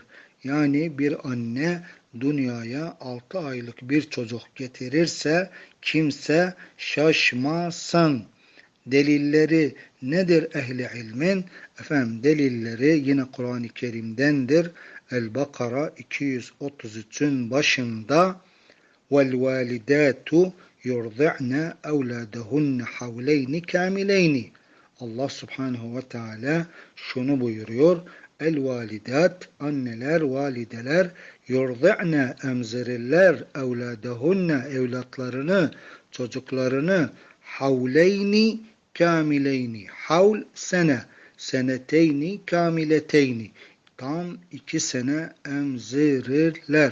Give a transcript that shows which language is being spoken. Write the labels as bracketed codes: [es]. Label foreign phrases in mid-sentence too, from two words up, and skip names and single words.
[tr] Yani bir anne dünyaya 6 aylık bir çocuk getirirse kimse şaşmasın. Delilleri nedir ehli ilmin? Delilleri yine Kur'an-ı Kerim'dendir. El-Bakara 233'ün başında [ar] وَالْوَالِدَاتُ يُرْضِعْنَ اَوْلَادَهُنَّ حَوْلَيْنِ كَامِلَيْنِ [tr] Allah Subhanahu ve Teala şunu buyuruyor. El-validat, anneler, valideler, yurdi'ne, emzirirler, evladahunne, evlatlarını, çocuklarını, [ar] حولين كاملين, [tr] havl sene, [ar] سنتين كاملتين, [tr] tam 2 sene emzirirler.